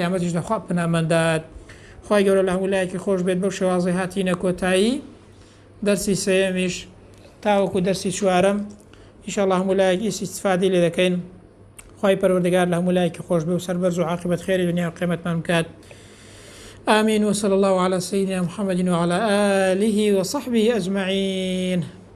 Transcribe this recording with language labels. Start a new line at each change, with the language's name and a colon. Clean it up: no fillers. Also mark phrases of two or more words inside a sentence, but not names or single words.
Central Kurdish: قیامەتیشدا خوا پەنامەندات خوای گەورە لە هەموو لایەکی خۆش بێت بەو شێوازەی هاتینە کۆتایی دەرسی سەیەمیش تاوەکو دەرسی چوارەم ئینشاءالله هەموو لایەک ئیسیستفادەی لێ دەکەین خوای پەروەردگار لە هەموو لایەکی خۆش بێ و سەربەرز و عاقبەت خێری دنیا و قیامەتمان بکات
Arabic: آمين وصلى الله على سيدنا محمد وعلى آله وصحبه أجمعين